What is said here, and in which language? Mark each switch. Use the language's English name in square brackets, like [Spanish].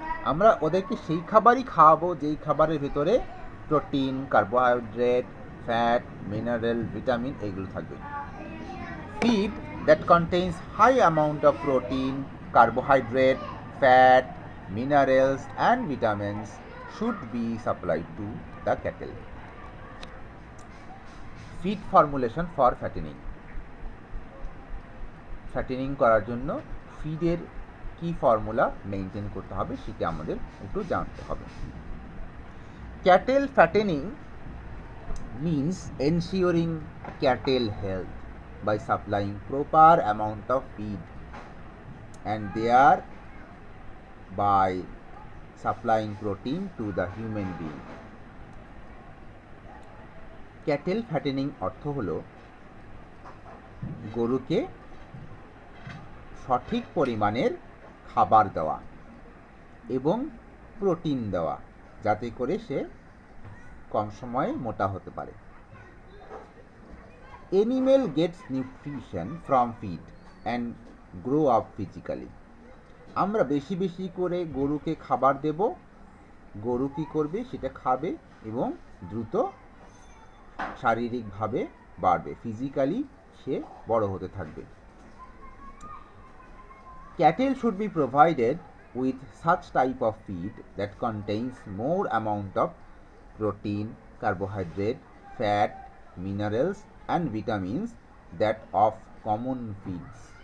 [Bangla] আমরা ওদেরকে সেই খাবারই খাওয়াবো যেই খাবারের ভেতরে protein, carbohydrate, fat, mineral, vitamin এগুলো থাকবে। [English] Feed that contains high amount of protein, carbohydrate, fat, minerals and vitamins should be supplied to the cattle. Feed formulation for fattening. [Bangla] Fattening করার জন্য ফিডের কি ফর্মুলা মেনটেন করতে হবে সেটা আমাদের একটু জানতে হবে। [English] Cattle fattening means ensuring cattle health by supplying proper amount of feed and by supplying protein to the human being. [Bangla] Cattle fattening অর্থ হলো গরুকে সঠিক পরিমাণের খাবার দেওয়া এবং প্রোটিন দেওয়া, যাতে করে সে কম সময়ে মোটা হতে পারে। [English] Animal gets nutrition from feed and grow up physically. [Bangla] আমরা বেশি বেশি করে গরুকে খাবার দেব, গরু কী করবে, সেটা খাবে এবং দ্রুত শারীরিকভাবে বাড়বে, ফিজিক্যালি সে বড় হতে থাকবে। [English] Cattle should be provided with such type of feed that contains more amount of protein, carbohydrate, fat, minerals and vitamins that of common feeds.